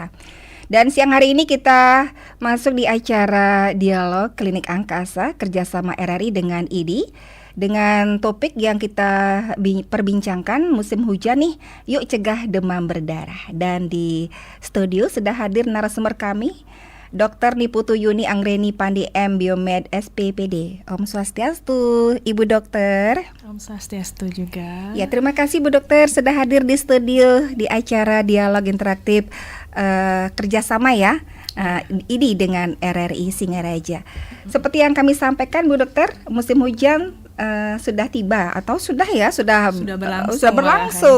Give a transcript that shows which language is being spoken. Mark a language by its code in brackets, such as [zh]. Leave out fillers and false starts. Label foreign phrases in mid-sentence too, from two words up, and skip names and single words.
[id] Dan siang hari ini kita masuk di acara Dialog Klinik Angkasa kerjasama RRI dengan IDI. Dengan topik yang kita perbincangkan musim hujan nih, yuk cegah demam berdarah. Dan di studio sudah hadir narasumber kami, Dr. Niputu Yuni Anggreni Pandi M. Biomed SPPD. Om Swastiastu, Ibu Dokter. Om Swastiastu juga. Ya, terima kasih Bu Dokter sudah hadir di studio di acara Dialog Interaktif kerjasama ya. IDI dengan RRI Singaraja. Seperti yang kami sampaikan Bu Dokter, musim hujan sudah tiba atau sudah berlangsung.